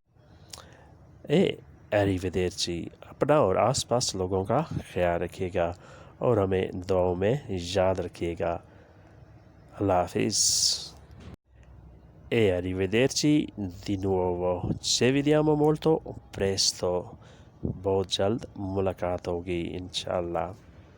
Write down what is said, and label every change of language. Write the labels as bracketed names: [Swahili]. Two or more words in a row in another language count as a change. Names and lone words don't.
[Urdu] arrivederci اپنا اور آس پاس لوگوں کا خیال رکھیے گا اور ہمیں دعاؤں میں یاد رکھیے گا اللہ حافظ [Italian] arrivederci di nuovo ci vediamo molto presto [Urdu] بہت جلد ملاقات ہوگی انشاءاللہ